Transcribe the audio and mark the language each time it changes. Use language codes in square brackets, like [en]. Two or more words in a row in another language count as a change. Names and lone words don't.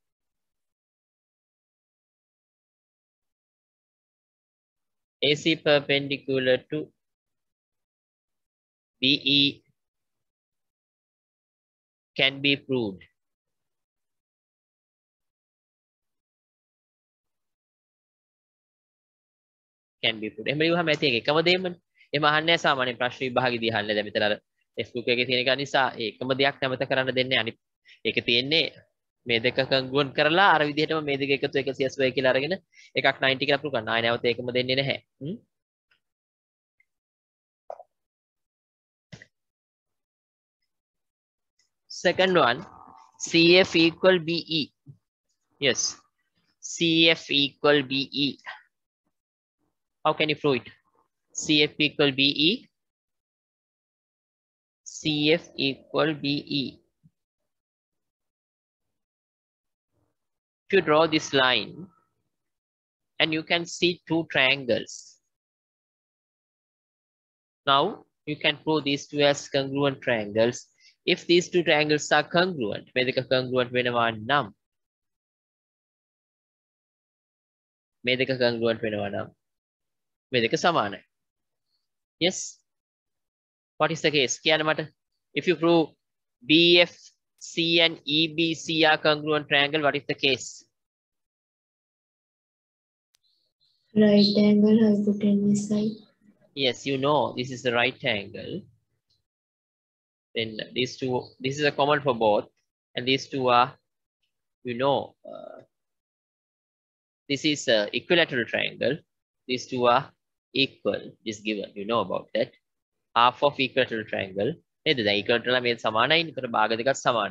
[en] AC perpendicular to BE can be proved. Can be proved. [si] එහෙම ලියුවහම ඇති එකම දෙයමනේ. එහෙම අහන්නේ සාමාන්‍ය ප්‍රශ්න විභාගෙදී අහන්නේ. දැන් මෙතන අර ටෙක්ස්ට් එකේ තියෙන එක නිසා ඒකම දෙයක් නැවත කරන්න දෙන්නේ අනිත් ඒක තියෙන්නේ මේ දෙක කන්ගුවන් කරලා අර විදිහටම මේ දෙක එකතු 180 කියලා අරගෙන එකක් 90 කියලා ප්‍රූව් කරන්න. ආයෙ නැවත ඒකම දෙන්නේ නැහැ. [en] Second one, CF equal BE. Yes, CF equal BE. How can you prove it? CF equal BE. CF equal BE. If you draw this line and you can see two triangles. Now you can prove these two as congruent triangles. If these two triangles are congruent, [si] මේ දෙක congruent වෙනවා නම් මේ දෙක congruent වෙනවා නම් මේ දෙක සමානයි. [en] Yes. What is the case? [si] කියන්න මට. [en] If you prove BFC and EBC are congruent triangle, what is the case? Right angle hypotenuse side. Yes, you know this is the right angle. Then these two, this is a common for both, and these two are, you know, this is a equilateral triangle. These two are equal. This given, you know about that. Half of equilateral triangle. The equilateral [si] මේ සමානයි. ඒතර භාග දෙකක් සමානයි.